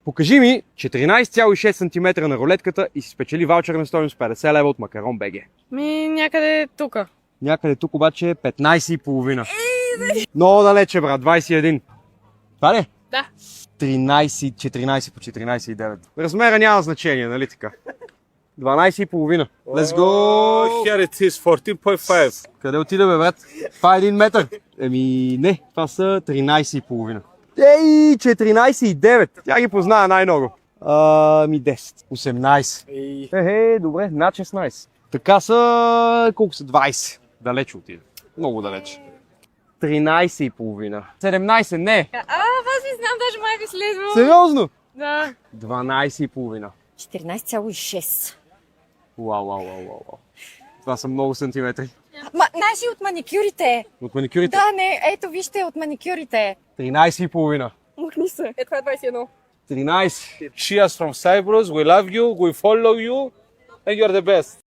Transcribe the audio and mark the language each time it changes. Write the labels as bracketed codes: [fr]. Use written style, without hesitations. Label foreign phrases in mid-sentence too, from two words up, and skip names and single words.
[bg] Покажи ми 14,6 см на рулетката и си спечели ваучерна стойност 50 лева от Макарон БГ. Някъде тука. Някъде тук обаче е 15,5. Много далече, брат, 21. Това ли? Да. 13, 14 по 14,9. Размера няма значение, нали така? 12,5. [en] Let's go! Here it is 14.5. [bg] Къде отида, бе, брат? Това е 1 метър. Еми, не, това са 13,5. Ей, 14,9. Тя ги познава най-много. 10. 18. Добре, над 16. Така са, колко са? 20. Далече отида. Много далече. 13,5. 17, не. Аз ви знам, даже майка слизва. Сериозно? Да. 12,5. 14,6. Вау. Това са много сантиметри. Наши от маникюрите. От маникюрите? Да, не, ето вижте от маникюрите. 13,5. Махни се. Това е 21. 13. [en] Cheers from Cyprus. We love you. We follow you. And you're the best.